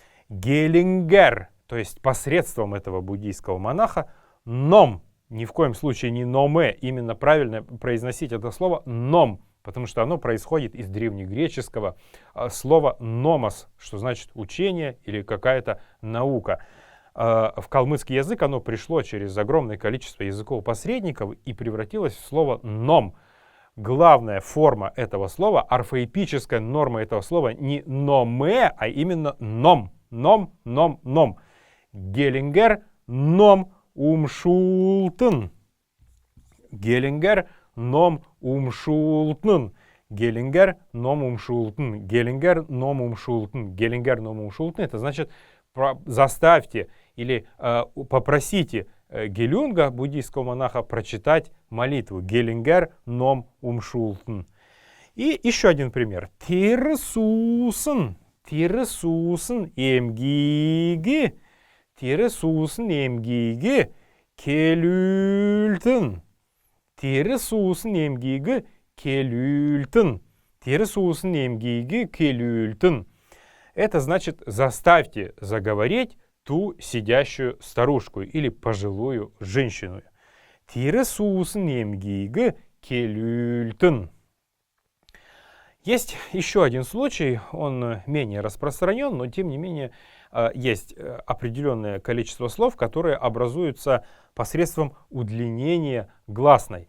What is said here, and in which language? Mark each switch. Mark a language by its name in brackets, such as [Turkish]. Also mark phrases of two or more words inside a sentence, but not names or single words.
[Russian] Гелингер, то есть посредством этого буддийского монаха, ном, ни в коем случае не номе, именно правильно произносить это слово ном, потому что оно происходит из древнегреческого слова номос, что значит учение или какая-то наука. В калмыцкий язык оно пришло через огромное количество языков посредников и превратилось в слово ном. Главная форма этого слова, орфоэпическая норма этого слова не номе, а именно ном. [Kalmyk] Ном, ном, ном. Гелингер ном умшултен. Гелингер ном умшултен. Гелингер ном умшултен. Гелингер ном умшултен. Гелингер ном умшултен. [Russian] Это значит заставьте или попросите Гелюнга, буддийского монаха, прочитать молитву. [Kalmyk] Гелингер ном умшултен. [Russian] И еще один пример. [Kalmyk] Тирсусен. Тирсусен эмгиги. Тирсусен эмгиги келюльтен. Тирсусен эмгиги келюльтен. Тирсусен эмгиги келюльтен. [Russian] Это значит заставьте заговорить ту сидящую старушку или пожилую женщину. [Kalmyk] Тирсусен эмгиги келюльтен. [Russian] Есть еще один случай, он менее распространен, но тем не менее есть определенное количество слов, которые образуются посредством удлинения гласной.